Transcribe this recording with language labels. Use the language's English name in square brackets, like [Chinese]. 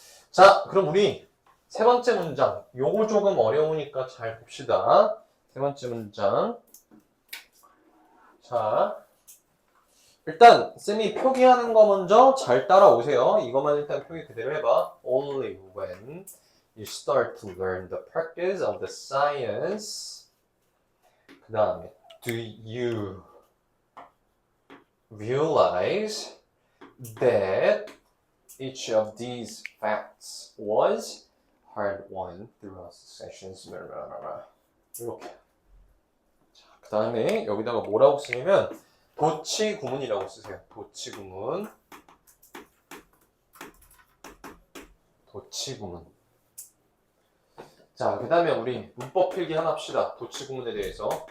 [Korean] 자, 그럼 우리 세 번째 문장. 요거 조금 어려우니까 잘 봅시다. 세 번째 문장. 자, 일단 쌤이 표기하는 거 먼저 잘 따라오세요. 이것만 일단 표기 그대로 해봐. [English] Only when you start to learn the practice of the science. 그 다음에 do you realize that each of these facts was hard won throughout the sessions. [Korean] 이렇게. 그 다음에 여기다가 뭐라고 쓰냐면 도치 구문이라고 쓰세요. 도치 구문. 도치 구문. 자, 그 다음에 우리 문법 필기 하나 합시다. 도치 구문에 대해서.